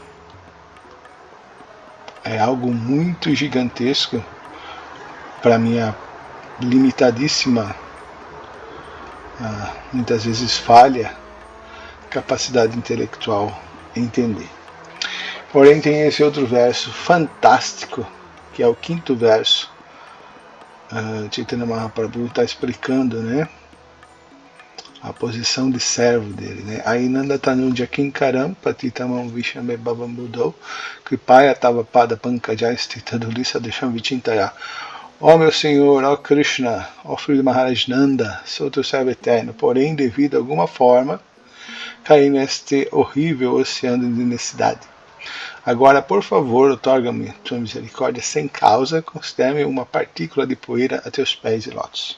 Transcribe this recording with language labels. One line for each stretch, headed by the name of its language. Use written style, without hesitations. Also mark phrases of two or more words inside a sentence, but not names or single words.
Portuguese: É algo muito gigantesco para minha limitadíssima, muitas vezes falha, capacidade intelectual entender. Porém tem esse outro verso fantástico, que é o 5º verso. Chaitanya Mahaprabhu está explicando, né, a posição de servo dele, né?
Sanskrit: अयि नन्द तनुज किङ्करं पतितं मां विषमे भवाम्बुधौ कृपया तव पाद पङ्कजे स्थित धूली सदृशं विचिन्तय.
Portuguese: Ó meu Senhor, ó Krishna, ó filho de Maharaj Nanda, sou teu servo eterno, porém, devido a alguma forma, caí neste horrível oceano de necessidade. Agora, por favor, otorga-me tua misericórdia sem causa, considere-me uma partícula de poeira a teus pés de lótus.